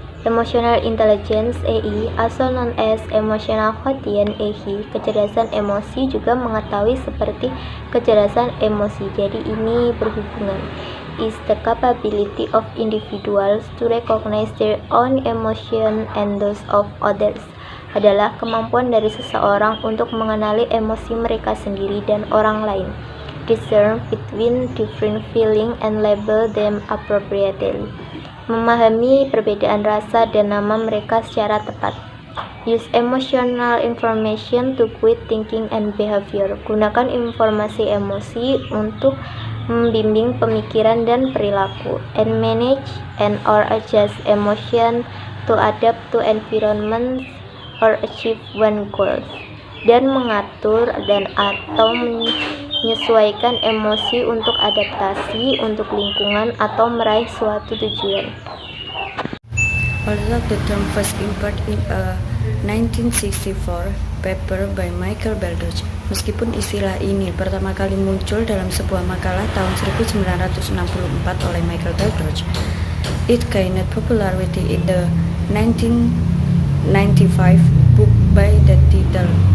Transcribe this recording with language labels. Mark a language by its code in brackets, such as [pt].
[en] Emotional intelligence (EI), also known as emotional quotient (EQ), [id] kecerdasan emosi juga mengetahui seperti kecerdasan emosi. Jadi ini berhubungan. [en] Is the capability of individuals to recognize their own emotion and those of others. [id] Adalah kemampuan dari seseorang untuk mengenali emosi mereka sendiri dan orang lain. [en] Discern between different feelings and label them appropriately. [id] Memahami perbedaan rasa dan nama mereka secara tepat. [en] Use emotional information to guide thinking and behavior. [id] Gunakan informasi emosi untuk membimbing pemikiran dan perilaku. [en] And manage and or adjust emotion to adapt to environment or achieve one goals. [id] Dan mengatur dan atau menyesuaikan emosi untuk adaptasi untuk lingkungan atau meraih suatu tujuan. [en] Although the term first appeared in a 1964 paper by Michael Baldrige, [id] meskipun istilah ini pertama kali muncul dalam sebuah makalah tahun 1964 oleh Michael Baldrige, [en] it gained popularity in the 1995 book by the title.